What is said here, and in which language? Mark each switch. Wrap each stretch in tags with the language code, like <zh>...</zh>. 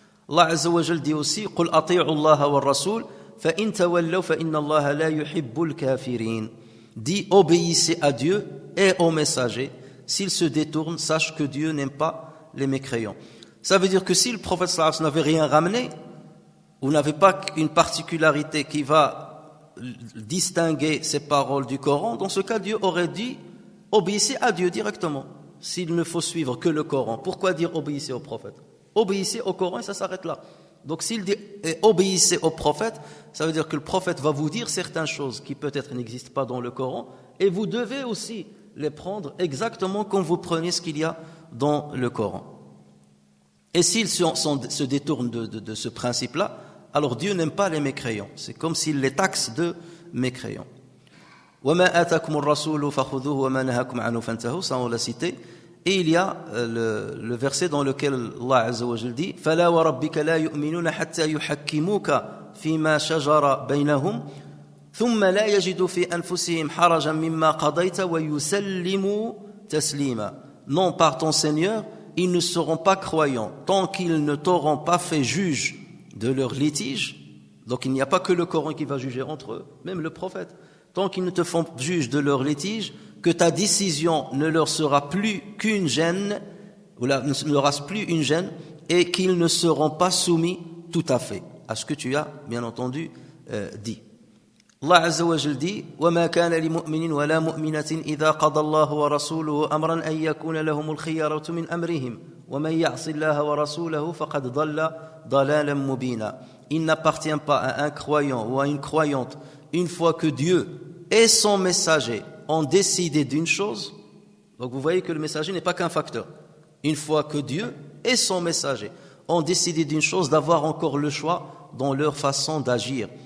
<ar>Allah Azza wa Jal dit aussi قُلْ أَطِيعُوا اللَّهَ وَالرَّسُولَ فَإِنْ تَوَلَّوْا فَإِنَّ اللَّهَ لَا يُحِبُّ الْكَافِرِينَ.</ar> <fr>Dis obéissez à Dieu et aux messagers. S'ils se détournent, sache que Dieu n'aime pas les mécréants. Ça veut dire que si le prophète sallallahu alayhi wa sallam n'avait rien ramené, ou n'avait pas une particularité qui va distinguer ces paroles du Coran, dans ce cas, Dieu aurait dit obéissez à Dieu directement. S'il ne faut suivre que le Coran, pourquoi dire obéissez au prophète? Obéissez au Coran et ça s'arrête là. Donc s'il dit obéissez au prophète, ça veut dire que le prophète va vous dire certaines choses qui peut-être n'existent pas dans le Coran, et vous devez aussi les prendre exactement comme vous prenez ce qu'il y a dans le Coran. Et s'ils se détournent de ce principe-là, alors Dieu n'aime pas les mécréants. C'est comme s'il les taxe de mécréants.</fr> <ar>وَمَا آتَاكُمُ الرَّسُولُ فَخُذُوهُ وَمَا نَهَاكُمْ عَنْهُ فَانْتَهُوا,</ar> <fr>ça on l'a cité. Et il y a le verset dans lequel</fr> <ar>Allah Azza wa Jalla dit فَلَا وَرَبِّكَ لَا يُؤْمِنُونَ حَتَّى يُحَكِّمُوكَ فِيمَا شَجَرَ بَيْنَهُمْ ثُمَّ لَا يَجِدُوا فِي أَنفُسِهِمْ حَرَجًا مِمَّا قَضَيْتَ وَيُسَلِّمُوا تَسْلِيمًا.</ar> <fr>Non, par ton Seigneur, ils ne seront pas croyants tant qu'ils ne t'auront pas fait juge de leur litige. Donc il n'y a pas que le Coran qui va juger entre eux, même le prophète. Tant qu'ils ne te font juge de leur litige, que ta décision ne leur sera plus qu'une gêne, ou là, ne leur reste plus une gêne, et qu'ils ne seront pas soumis tout à fait à ce que tu as, bien entendu, dit.</fr> <ar>Allah Azza wa Jalla dit وَمَا كَانَ لِمُؤْمِنٍ وَلَا مُؤْمِنَةٍ إِذَا قَضَى اللَّهُ وَرَسُولُهُ أَمْرًا أَن يَكُونَ لَهُمُ الْخِيَرَةُ مِنْ أَمْرِهِمْ وَمَن يَعْصِ اللَّهَ وَرَسُولَهُ فَقَدْ ضَلَّ ضَلَالًا مُبِينًا.</ar> <fr>Il n'appartient pas à un croyant ou à une croyante, une fois que Dieu et son messager ont décidé d'une chose. Donc vous voyez que le messager n'est pas qu'un facteur. Une fois que Dieu et son messager ont décidé d'une chose, d'avoir encore le choix dans leur façon d'agir.</fr>